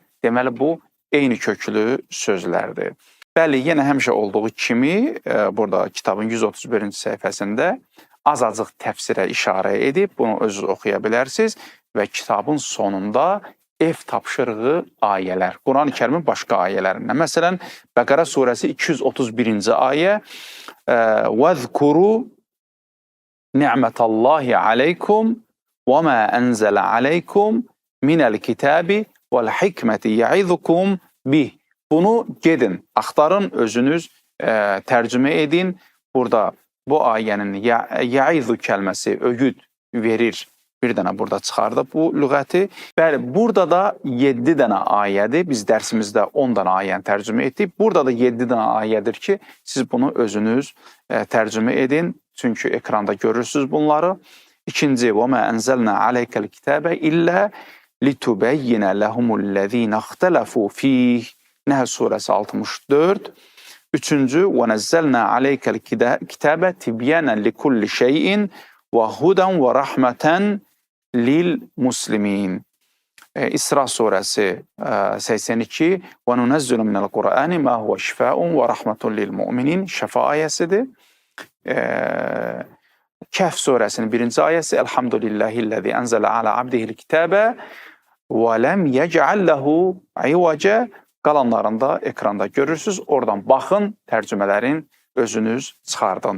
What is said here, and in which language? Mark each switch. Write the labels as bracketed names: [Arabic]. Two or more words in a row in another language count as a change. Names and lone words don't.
[Azerbaijani] Deməli, bu eyni köklü sözlərdir. Bəli, yenə həmişə olduğu kimi burada kitabın 131-ci səhifəsində azacıq təfsirə işarə edib, bunu özünüz oxuya bilərsiniz və kitabın sonunda ev tapşırığı ayələr, Quran-ı Kərimin başqa ayələrindən. Məsələn, Bəqərə surəsi 231-ci ayə [Arabic] وَذْكُرُوا نِعْمَةَ اللّٰهِ عَلَيْكُمْ وَمَا أَنْزَلَ عَلَيْكُمْ مِنَ الْكِتَابِ وَالْحِكْمَةِ يَعِذُكُمْ بِهِ. [Azerbaijani] Bunu gedin, axtarın, özünüz tərcümə edin. Burada bu ayənin ya'izu kəlməsi ögüd verir. Bir dənə burada çıxardıq bu lüğəti. Bəli, burada da 7 dənə ayədir. Biz dərsimizdə 10 dənə ayəni tərcümə etdik. Burada da 7 dənə ayədir ki, siz bunu özünüz tərcümə edin. Çünki ekranda görürsünüz bunları. İkinci, [Arabic] وَمَا أَنْزَلْنَا عَلَيْكَ الْكِتَابَ إِلَّا لِتُبَيِّنَ لَهُمُ الَّذ۪ينَ اخْتَلَفُوا ف۪يهِ. [Azerbaijani] Nəhl surəsi 64. Üçüncü, [Arabic] وَنَزَّلْنَا عَلَيْكَ الْكِتَابَ تِبْيَانًا لِكُلِّ شَيْءٍ وَهُدًا وَرَحْمَةً لِلْمُسْلِمِينَ. [Azerbaijani] İsra surəsi 82. [Arabic] وَنُنَزِّلُ مِنَ الْقُرْآنِ مَا هُوَ شِفَاءٌ وَرَحْمَةٌ لِلْمُؤْمِنِينَ. [Azerbaijani] Şəfa ayəsidir. Kəhf surəsinin 1-ci ayəsi [Arabic] الحمد لله الذي أنزل على عبده الكتاب ولم يجعل له عوجا. [Azerbaijani] Qalanlarında ekranda görürsünüz. Oradan baxın, tərcümələrin özünüz çıxardın.